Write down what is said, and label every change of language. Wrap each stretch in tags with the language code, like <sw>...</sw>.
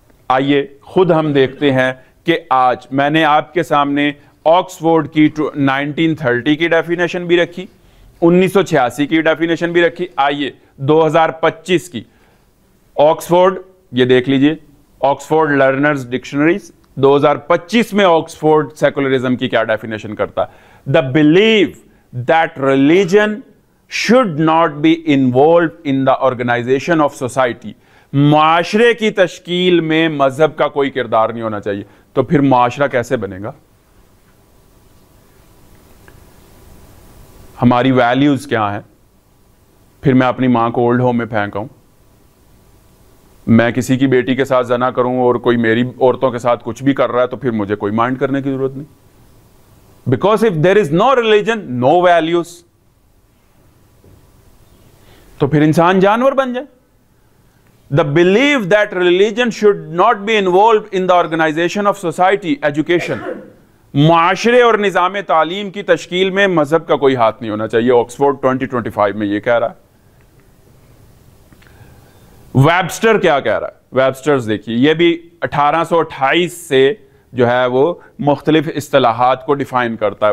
<ur>آئیے خود ہم دیکھتے ہیں کہ آج میں نے آپ کے سامنے آکسفورڈ کی 1930 کی ڈیفینیشن بھی رکھی, 1986 کی ڈیفینیشن بھی رکھی. آئیے 2025 کی آکسفورڈ یہ دیکھ لیجئے, آکسفورڈ لرنرز ڈکشنریز 2025 میں آکسفورڈ سیکولرزم کی کیا ڈیفینیشن کرتا ہے.</ur> <en>The belief that religion should not be involved in the organization of society.</en> <ur>معاشرے کی تشکیل میں مذہب کا کوئی کردار نہیں ہونا چاہیے. تو پھر معاشرہ کیسے بنے گا؟ ہماری ویلیوز کیا ہیں؟ پھر میں اپنی ماں کو اولڈ ہوم میں پھینکاؤں, میں کسی کی بیٹی کے ساتھ زنا کروں اور کوئی میری عورتوں کے ساتھ کچھ بھی کر رہا ہے تو پھر مجھے کوئی مائنڈ کرنے کی ضرورت نہیں.</ur> <en>Because if there is no religion, no values,</en> <ur>تو پھر انسان جانور بن جائے.</ur> <en>The belief that religion should not be involved in the organization of society, education.</en> <ur>معاشرے اور نظام تعلیم کی تشکیل میں مذہب کا کوئی ہاتھ نہیں ہونا چاہیے. آکسفورڈ 2025 میں یہ کہہ رہا ہے. ویبسٹر کیا کہہ رہا ہے؟ ویبسٹرز دیکھیے, یہ بھی 1828 سے جو ہے وہ مختلف اصطلاحات کو ڈیفائن کرتا ہے.</ur>